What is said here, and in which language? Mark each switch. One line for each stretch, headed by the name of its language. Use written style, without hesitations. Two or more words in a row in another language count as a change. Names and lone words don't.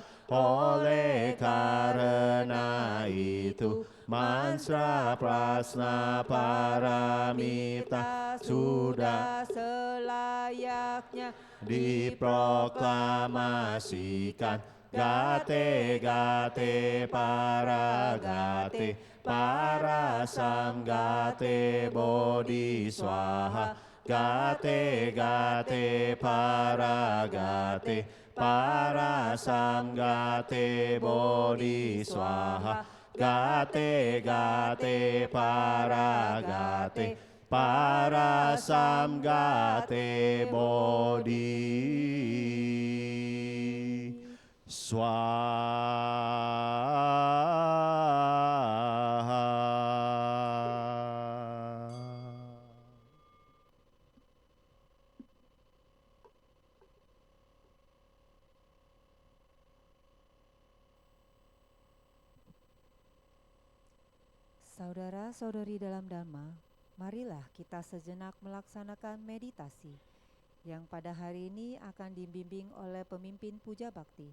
Indonesian: Oleh karena itu, mantra prasna paramita sudah selayaknya
Sanskrit: diproklamasikan. गते गते पर गते, पर संगते बोधि स्वाहा, गते गते पारगते पारसंगते बोधि स्वाहा. गते गते पारगते पारसंगते बोधि स्वाहा.
Indonesian: Saudara-saudari dalam Dhamma, marilah kita sejenak melaksanakan meditasi yang pada hari ini akan dibimbing oleh pemimpin Puja Bakti.